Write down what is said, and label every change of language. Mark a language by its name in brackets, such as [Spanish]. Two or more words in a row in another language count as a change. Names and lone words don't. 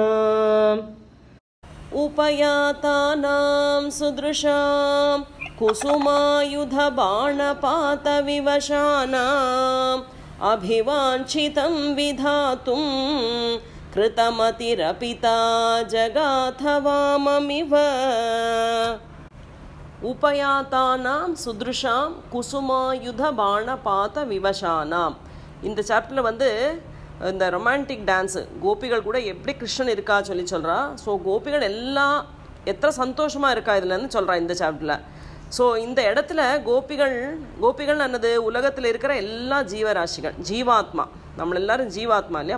[Sanskrit] उपयातानां सुदृशां कुसुमायुध बाणपात विवशानाम् अभिवाञ्छितं विधातुं कृतमतिरपिता जगाथवाममिव उपयातानां सुदृशां कुसुमायुध बाणपात विवशानां. [Tamil] இந்த சாப்டரில் வந்து இந்த [English] romantic dance [Tamil] கோபிகள் கூட எப்படி கிருஷ்ணன் இருக்கா சொல்கிறா. ஸோ கோபிகள் எல்லாம் எத்தனை சந்தோஷமாக இருக்கா இதுலன்னு சொல்கிறா இந்த சாப்டரில். ஸோ இந்த இடத்துல கோபிகள் என்னது, உலகத்தில் இருக்கிற எல்லா ஜீவராசிகள், ஜீவாத்மா, நம்ம எல்லாரும் ஜீவாத்மா இல்லையா.